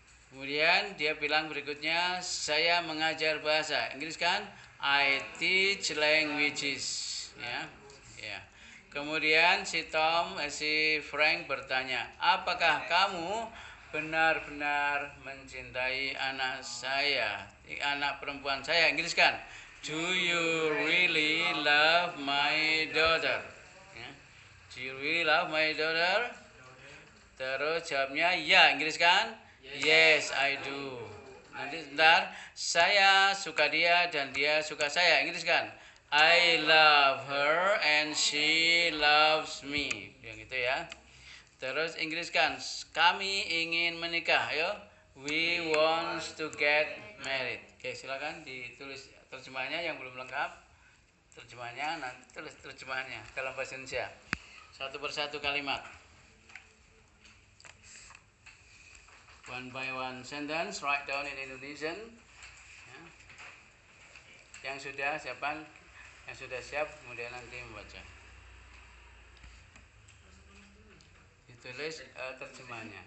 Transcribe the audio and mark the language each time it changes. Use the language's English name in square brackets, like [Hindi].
[Indonesian] Kemudian dia bilang berikutnya, saya mengajar bahasa. Inggris kan? [English] I teach languages. [Indonesian] Ya. Ya. Kemudian si Frank bertanya, apakah kamu benar-benar mencintai anak saya, anak perempuan saya? Inggris kan? [English] Do you really love my daughter? [Indonesian] Ya. [English] Do you really love my daughter? [Indonesian] Terus jawabnya ya, Inggris kan? [English] Yes, I do. [Indonesian] Nanti sebentar. Saya suka dia dan dia suka saya. Inggris kan? [English] I love her and she loves me. [Indonesian] Yang gitu ya. Terus Inggris kan? Kami ingin menikah. Ayo. [English] We want to get married. [Indonesian] Oke, silakan ditulis terjemahannya yang belum lengkap. Terjemahannya nanti tulis terjemahannya dalam bahasa Indonesia. Satu persatu kalimat. [English] One by one sentence, write down in Indonesian. [Indonesian] Ya. Yang sudah siapkan, yang sudah siap, kemudian nanti membaca. Ditulis terjemahannya.